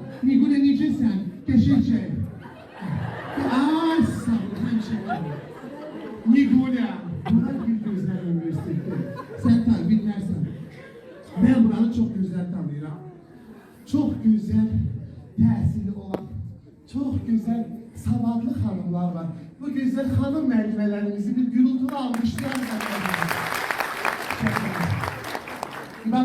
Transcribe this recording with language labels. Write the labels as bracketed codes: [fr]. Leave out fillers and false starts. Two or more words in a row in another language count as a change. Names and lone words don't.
[az] Nigule necəsən? Qəşəngcək. Ay sağ ol, həmşərim. Nigule, bura bir gözəl üniversiteti. Sən tabi bilmərsən. Ben buranı [tr] çok güzel [az] tanıyıram. [tr] Çok güzel [az] təhsili olan, [tr] çok güzel [az] savadlı hanımlar var. Bu güzel hanım müəllimələrimizi bir gürültülü almışlar. [tr] Ben teşekkür ederim.